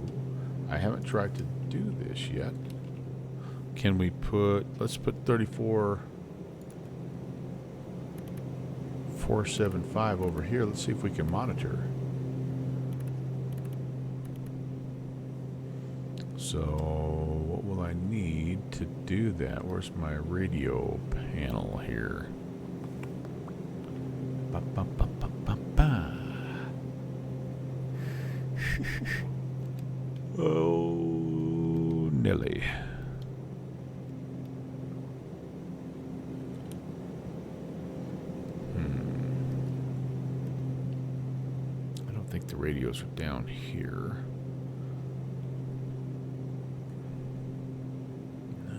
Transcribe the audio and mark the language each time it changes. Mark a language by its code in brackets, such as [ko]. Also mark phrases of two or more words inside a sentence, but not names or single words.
[en] I haven't tried to do this yet. Can we let's put 34,475 over here. Let's see if we can monitor. So what will I need to do that? Where's my radio panel here? Ba, ba, ba, ba, ba, ba. Oh, Nelly. I don't think the radios are down here. No.